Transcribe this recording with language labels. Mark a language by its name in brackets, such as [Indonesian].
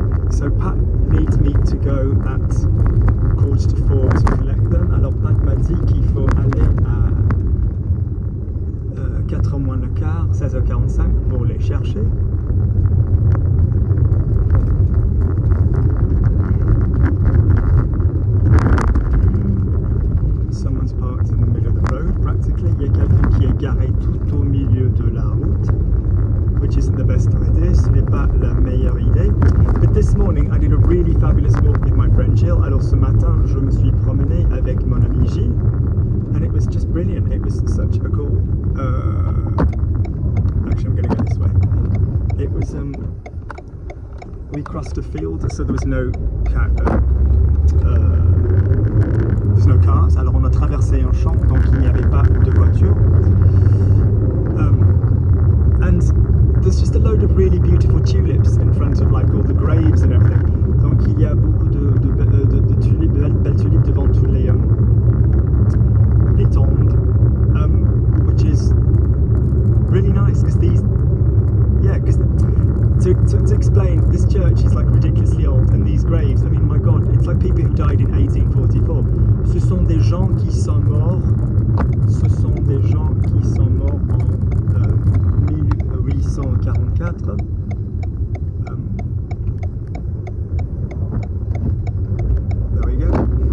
[English] So Pat needs me to go at 3:45 to collect them. [French] Alors Pat m'a dit qu'il faut aller à 4h moins le quart, 16h45 pour les chercher. [English] Someone's parked in the middle of the road, practically. [French] Il y a quelqu'un qui est garé tout au milieu de la route, [English] which isn't the best idea. [French] Ce n'est pas la meilleure idée. [English] But this morning I did a really fabulous walk with my friend Jill. [French] Alors ce matin, je me suis promené avec mon ami Gilles, [English] and it was just brilliant. It was such a cool. Actually, I'm going to go this way. It was. We crossed a field, so there was no there's no cars. [French] Alors on a traversé un champ, donc il n'y avait pas de voiture. [English] And there's just a load of really beautiful tulips in front of like all the graves and everything. [French] Donc il y a beaucoup de tulipes, belles tulipes devant tous les tombes, [English] which is really nice because these, yeah, because to explain, this church is like ridiculously old, and these graves, I mean, my God, it's like people who died in 1844. [French] Ce sont des gens qui sont morts. Ce sont des gens qui sont morts en 1844. [English] There we go.